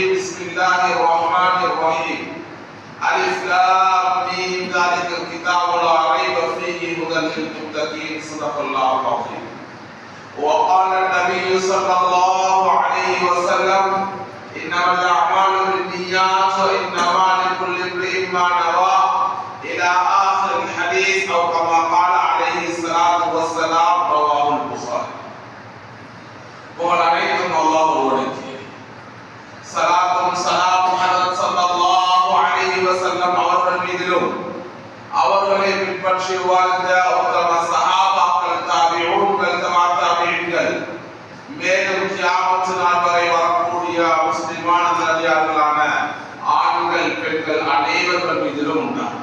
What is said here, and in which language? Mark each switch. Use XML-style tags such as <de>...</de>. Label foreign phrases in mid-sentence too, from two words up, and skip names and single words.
<ar>بسم الله الرحمن الرحيم ألف لام ميم ذلك الكتاب لا ريب فيه هدى للمتقين صدق الله العظيم وقال النبي صلى الله عليه وسلم إنما الأعمال بالنيات وإنما لكل امرئ ما نوى إلى آخر الحديث أو كما قال عليه الصلاة والسلام رواه البخاري وعليكم الله ورحمته صلاة سلام حضرت صلى الله عليه وسلم</ar> <ta>அவர்கள் மீதிலும் அவர்களை பின்பற்றி வாழ்ந்த உத்தம சஹாபாக்கள் தாபிஊன்கள் தபாத்தபீன்கள் மேலும் கியாமத் நாள் வரை வரக்கூடிய முஸ்லிமான நல்லடியார்களான ஆண்கள் பெண்கள் அனைவர்கள் மீதிலும் உண்டாகும்.</ta>